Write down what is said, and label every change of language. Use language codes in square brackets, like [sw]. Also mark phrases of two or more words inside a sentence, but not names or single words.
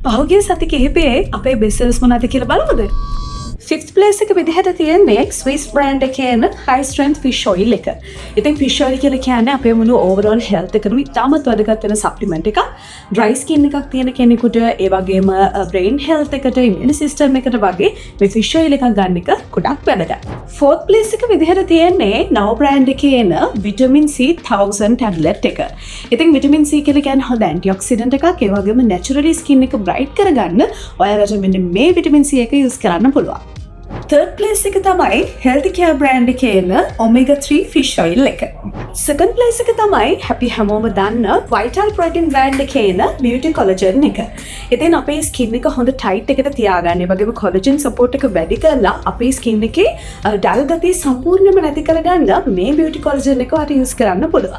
[si] පහුගිය සති කිහිපයේ අපේ බෙස්සල්ස් මොනවද කියලා බලමුද? [en] 5th place [si] එක විදිහට තියෙන්නේ [en] Swiss brand [si] එකේන [en] high strength fish oil [si] එක. ඉතින් [en] fish oil [si] කියලා කියන්නේ අපේ මුළු [en] overall health [si] එකටම ඉතාමත් වැදගත් වෙන supplement එකක්. [en] dry skin [si] එකක් තියෙන කෙනෙකුට ඒ වගේම [en] brain health [si] එකට [en] immune system [si] එකට වගේ මේ [en] fish oil [si] එකක් ගන්න එක ගොඩක් වැදගත්. [en] 4th place [si] එක විදිහට තියෙන්නේ [en] Now brand [si] එකේන [en] vitamin C 1000 tablet [si] එක. ඉතින් [en] vitamin C [si] කියලා කියන්නේ හොඳ antioxidant එකක්. ඒ වගේම [en] naturally skin [si] එක bright කරගන්න ඔයාලට මෙන්න මේ [en] vitamin C [si] එක use කරන්න පුළුවන්. [en] 3rd place [si] එක තමයි [en] Healthy Care brand [si] එකේන [en] Omega 3 fish oil [si] එක. [en] 2nd place [si] එක තමයි Happy හැමෝම දන්න [en] Vital Protein brand [si] එකේන Beauty Collagen එක. ඉතින් අපේ skin එක හොඳ tight එකට තියාගන්න. ඒ වගේම [en] collagen support [si] එක වැඩි කරලා අපේ skin එකේ dull ගතිය සම්පූර්ණයෙන්ම නැති කරගන්න මේ Beauty Collagen එක වට use කරන්න පුළුවන්.